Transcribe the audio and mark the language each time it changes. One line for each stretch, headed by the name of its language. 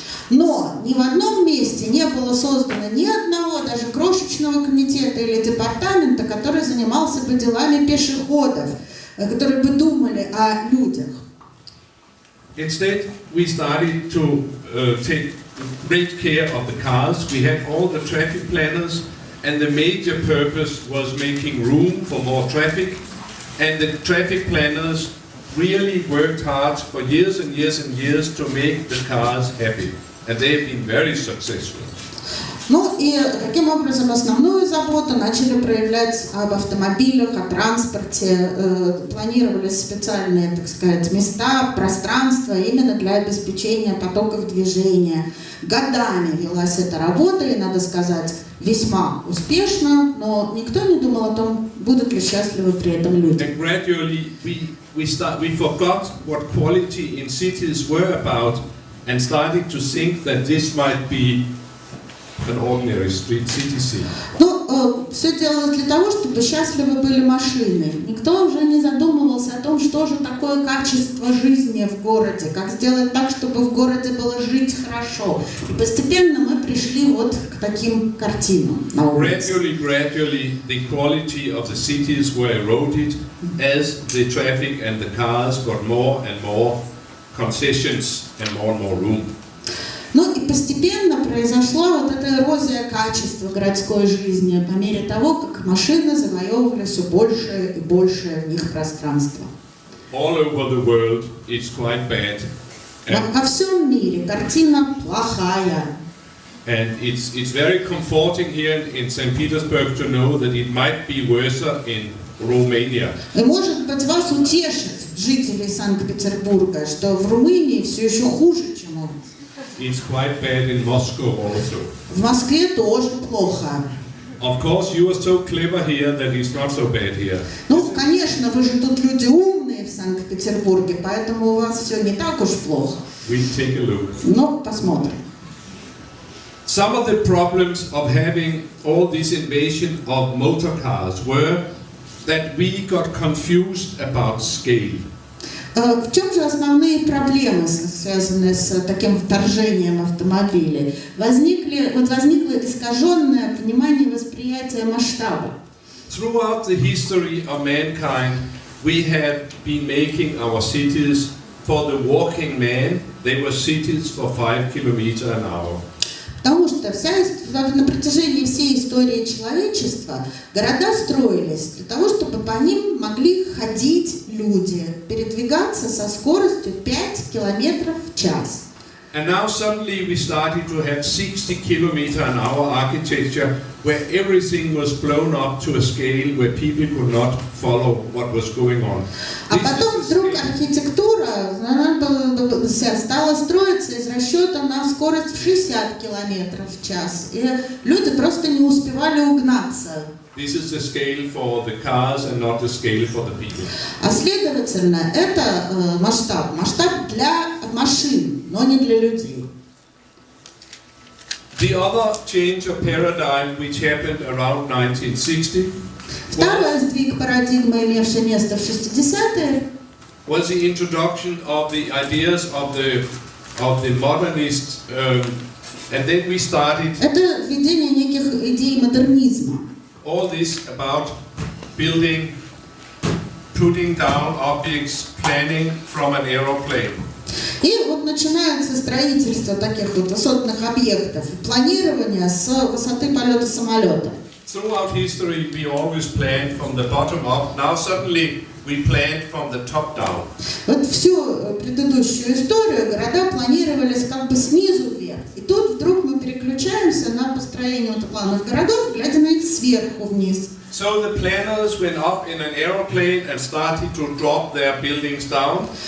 Russian: Но ни в одном месте не было создано ни одного, даже крошечного комитета или департамента, который занимался бы делами пешеходов, которые бы думали о людях.
English: Instead, we started to take great care of the cars. We had all the traffic planners, and the major purpose was making room for more traffic. And the traffic planners really worked hard for years and years and years to make the cars happy. And they have been very successful.
Russian: Ну и таким образом основную заботу начали проявлять об автомобилях, о транспорте. Планировались специальные, так сказать, места, пространства именно для обеспечения потоков движения. Годами велась эта работа, и, надо сказать, весьма успешно, но никто не думал о том, будут ли счастливы при этом люди.
English: And gradually we forgot what quality in cities were about, and started to think that this might be an ordinary street city scene.
Russian: Ну, все делалось для того, чтобы счастливы были машины. Никто уже не задумывался о том, что же такое качество жизни в городе, как сделать так, чтобы в городе было жить хорошо. И постепенно мы пришли вот к таким картинам на улице.
English: Gradually, the quality of the cities were eroded as the traffic and the cars got more and more concessions and more room.
Russian: Ну и постепенно произошла вот эта эрозия качества городской жизни по мере того, как машины завоевывали все большее и большее в них пространство.
English: All over the world, it's quite bad.
Russian: Во всем мире картина плохая.
English: And it's very comforting here in St. Petersburg to know that it might be worse in Romania.
Russian: И может быть вас утешит, жителей Санкт-Петербурга, что в Румынии все еще хуже, чем у нас.
English: It's quite bad in Moscow also.
Russian: В Москве тоже плохо.
English: Of course, you are so clever here that it's not so bad here.
Russian: Ну, конечно, вы же тут люди умные в Санкт-Петербурге, поэтому у вас все не так уж плохо.
English: We'll take a look.
Russian: Но посмотрим.
English: Some of the problems of having all this invasion of motor cars were that we got confused about scale.
Russian: В чем же основные проблемы, связанные с таким вторжением автомобилей? Возникло искаженное понимание восприятия масштаба.
English: Throughout the history of mankind, we have been making our cities for the walking man, they were cities for 5 kilometers an hour.
Russian: Потому что на протяжении всей истории человечества города строились для того, чтобы по ним могли ходить люди, передвигаться со скоростью 5 километров в час. And now suddenly we started to have 60 kilometer an hour architecture where everything was blown up to a scale where people could not follow what was going on. А потом вдруг архитектура стала строиться из расчета на скорость в 60 километров в час. И люди просто не успевали угнаться.
English: This is the scale for the cars and not the scale for the people.
Russian: А следовательно, это масштаб для машин, но не для людей.
English: The other change of paradigm which happened around 1960
Russian: Второй сдвиг парадигмы, имевший место в 60-е,
English: was the introduction of the ideas of the modernists, and then we started
Russian: это введение неких идей модернизма.
English: all this about building, putting down objects, planning from an aeroplane.
Russian: И вот начинается строительство таких вот высотных объектов, планирование с высоты полета самолета.
English: Throughout history, we always planned from the bottom up. Now suddenly we planned from the top down.
Russian: Вот всю предыдущую историю города планировались как бы снизу вверх. И тут вдруг мы переключаемся на построение вот планов городов, глядя на них сверху вниз.
English: So the planners went up in an aeroplane and started to drop their buildings down.